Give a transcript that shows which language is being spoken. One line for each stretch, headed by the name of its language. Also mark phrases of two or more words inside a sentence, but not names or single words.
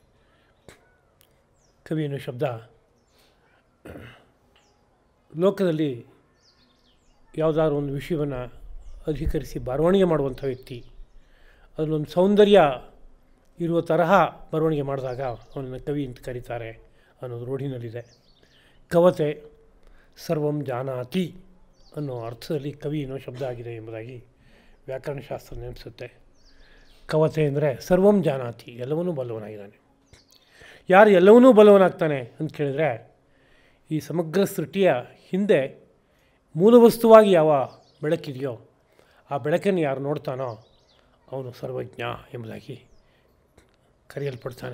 Kannada: ಕವಿ ಅನ್ನೋ ಶಬ್ದ ಲೋಕದಲ್ಲಿ ಯಾವುದಾದ್ರು ಒಂದು ವಿಷಯವನ್ನು ಅಧಿಕರಿಸಿ ಬರವಣಿಗೆ ಮಾಡುವಂಥ ವ್ಯಕ್ತಿ, ಅದರಲ್ಲೊಂದು ಸೌಂದರ್ಯ ಇರುವ ತರಹ ಬರವಣಿಗೆ ಮಾಡಿದಾಗ ಅವನನ್ನು ಕವಿ ಅಂತ ಕರೀತಾರೆ ಅನ್ನೋದು ರೂಢಿನಲ್ಲಿದೆ.
Sanskrit: ಕವತೆ ಸರ್ವಂ ಜಾನಾತಿ
Kannada: ಅನ್ನೋ ಅರ್ಥದಲ್ಲಿ ಕವಿ ಅನ್ನೋ ಶಬ್ದ ಆಗಿದೆ ಎಂಬುದಾಗಿ ವ್ಯಾಕರಣಶಾಸ್ತ್ರ ನೆನೆಸುತ್ತೆ.
Sanskrit: ಕವತೆ ಅಂದರೆ ಸರ್ವಂ ಜಾನಾತಿ,
Kannada: ಎಲ್ಲವನ್ನೂ ಬಲ್ಲವನಾಗಿದ್ದಾನೆ. ಯಾರು ಎಲ್ಲವನ್ನೂ ಬಲ್ಲವನಾಗ್ತಾನೆ ಅಂತ ಕೇಳಿದರೆ ಈ ಸಮಗ್ರ ಸೃಷ್ಟಿಯ ಹಿಂದೆ ಮೂಲವಸ್ತುವಾಗಿ ಯಾವ ಬೆಳಕಿದೆಯೋ ಆ ಬೆಳಕನ್ನು ಯಾರು ನೋಡ್ತಾನೋ ಅವನು ಸರ್ವಜ್ಞ ಎಂಬುದಾಗಿ ಕರೆಯಲ್ಪಡ್ತಾನೆ.